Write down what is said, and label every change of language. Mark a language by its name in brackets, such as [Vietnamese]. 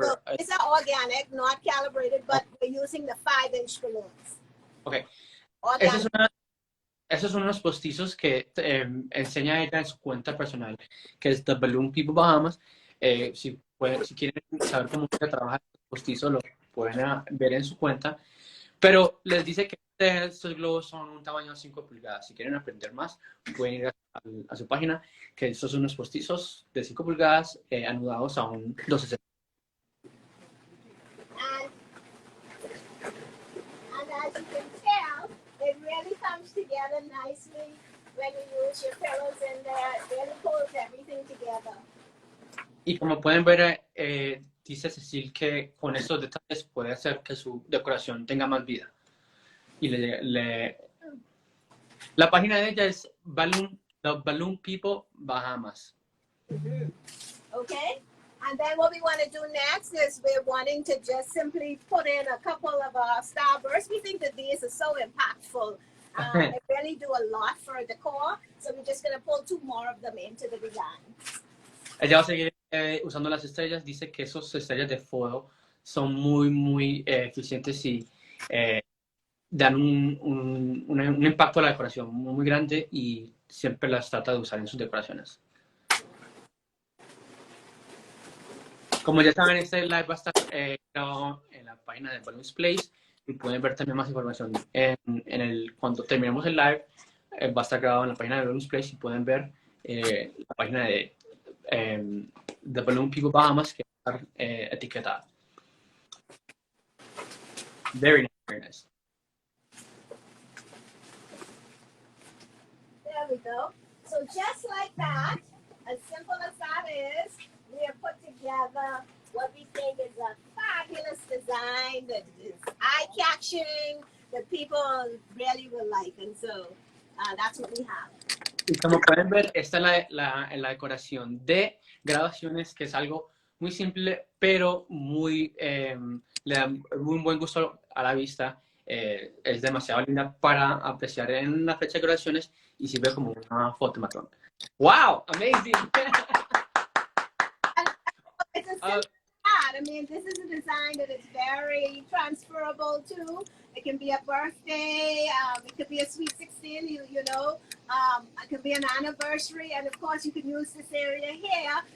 [English] no, these are organic, not calibrated, but we're using the 5-inch balloons. Okay. [Spanish] Esos son unos postizos que enseña ella en su cuenta personal, que es The Balloon People Bahamas. Si quieren saber cómo se trabaja el postizo, lo pueden ver en su cuenta. Pero les dice que estos globos son un tamaño de 5 pulgadas. Si quieren aprender más, pueden ir a su página, que estos son unos postizos de 5 pulgadas anudados a un 1260. [English] And as you can tell, it really comes together nicely when you use your pillows in there. It really pulls everything together. [Spanish] Y como pueden ver, dice Cecil que con estos detalles puede hacer que su decoración tenga más vida. Y la página de ella es The Balloon People Bahamas. Mm-hmm. [English] Okay, and then what we want to do next is we're wanting to just simply put in a couple of Starbursts. We think that these are so impactful. They really do a lot for decor, so we're just going to pull 2 more of them into the design. [Spanish] Ella va a seguir usando las estrellas. Dice que esas estrellas de fuego son muy eficientes y dan un impacto a la decoración muy grande, y siempre las trata de usar en sus decoraciones. Como ya saben, este live va a estar grabado en la página de Balloons Place, y pueden ver también más información cuando terminemos el live. va a estar grabado en la página de Balloons Place y pueden ver la página de The Balloon People Bahamas que va a estar etiquetada. [English] Very nice, very nice. There we go. So just like that, as simple as that is, we have put together what we think is a fabulous design that is eye-catching, that people really will like. And so that's what we have. [Spanish] Y como pueden ver, esta es la decoración de graduaciones, que es algo muy simple, pero muy, le da muy buen gusto a la vista. Es demasiado linda para apreciar en la fecha de graduaciones y sirve como una foto matón. [English] ¡Wow! Amazing! It's a simple I mean, this is a design that is very transferable too. It can be a birthday, it could be a sweet 16, you know, it could be an anniversary, and of course you can use this area here.